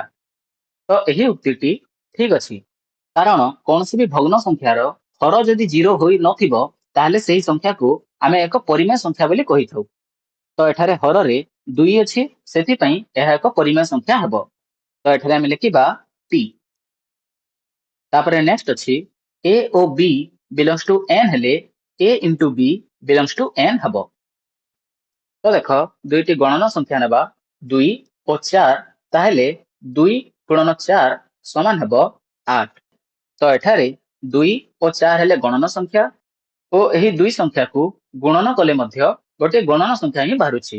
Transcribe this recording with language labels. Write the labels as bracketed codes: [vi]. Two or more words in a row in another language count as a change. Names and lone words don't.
[or] ତ ଏହି ଉକ୍ତିଟି ଠିକ୍ ଅଛି କାରଣ କୌଣସି ଭି ଭଗ୍ନ ସଂଖ୍ୟାର ହର ଯଦି 0 ହୋଇ ନଥିବ ତାହାହେଲେ ସେହି ସଂଖ୍ୟା କୁ ଆମେ ଏକ ପରିମେୟ ସଂଖ୍ୟା ବୋଲି କହିଥାଉ। ତ ଏଠାରେ ହର ରେ 2 ଅଛି ସେଥି ପାଇଁ ଏହା ଏକ ପରିମେୟ ସଂଖ୍ୟା ହେବ। ତ ଏଠାରେ ଆମେ ଲେଖିବା t। ତାପରେ ନେକ୍ସଟ ଅଛି a ଓ b [en] belongs to n [or] ହେଲେ [en] a into b belongs to n [or] ହେବ। ତ ଦେଖ ଦୁଇଟି ଗଣନ ସଂଖ୍ୟା ନେବା 2 ଓ 4 ତାହାହେଲେ 2 ଗୁଣନ 4 ସମାନ ହେବ 8। ତ ଏଠାରେ 2 ଓ 4 ହେଲେ ଗଣନ ସଂଖ୍ୟା ଓ ଏହି ଦୁଇ ସଂଖ୍ୟା କୁ ଗୁଣନ କଲେ ମଧ୍ୟ ଗୋଟେ ଗଣନ ସଂଖ୍ୟା ହିଁ ବାହାରୁଛି।